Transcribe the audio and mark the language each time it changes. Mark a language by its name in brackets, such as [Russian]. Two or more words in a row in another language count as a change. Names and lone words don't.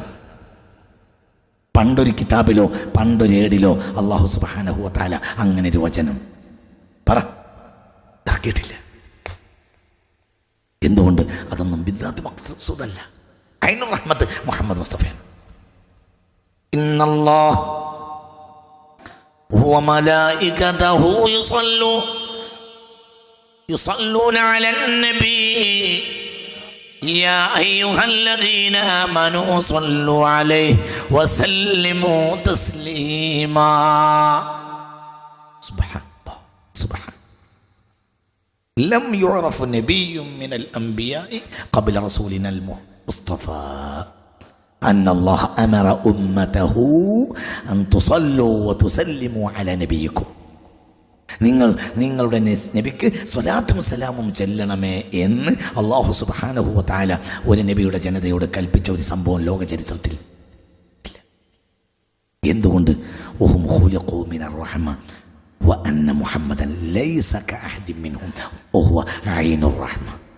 [Malayalam] പണ്ടൊരു കിതാബിലോ പണ്ടൊരു ഏടിലോ [Arabic] الله سبحانه وتعالى [Malayalam] അങ്ങനെ ഒരു വചനം ഇറക്കിയിട്ടില്ല. എന്തുകൊണ്ട്? അതൊന്നും ബിദ്അത്ത് മഖ്സൂദല്ല. [Arabic] عين الرحمة [Malayalam] മുഹമ്മദ് മുസ്തഫയാണ്. [Arabic] ഇന്നല്ലാഹ وملائكته يصلون على النبي يا أيها الذين آمنوا صلوا عليه وسلموا تسليما. سبحان الله سبحان. لم يعرف نبي من الأنبياء قبل رسولنا المصطفى أن الله أمر أمته أن تصلوا وتسلموا على نبيكم. [Malayalam] നിങ്ങൾ നിങ്ങളുടെ നബിക്ക് സ്വലാത്തും സലാമും ചെല്ലണമേ എന്ന് [Arabic] الله سبحانه وتعالى [Malayalam] ഒരു നബിയുടെ ജനതയോട് കൽപ്പിച്ച ഒരു സംഭവം ലോക ചരിത്രത്തിൽ ഇല്ല. എന്തുകൊണ്ട്? [Arabic] وهم خلقوا من الرحمة وأن محمدا ليس كأحد منهم وهو عين الرحمة.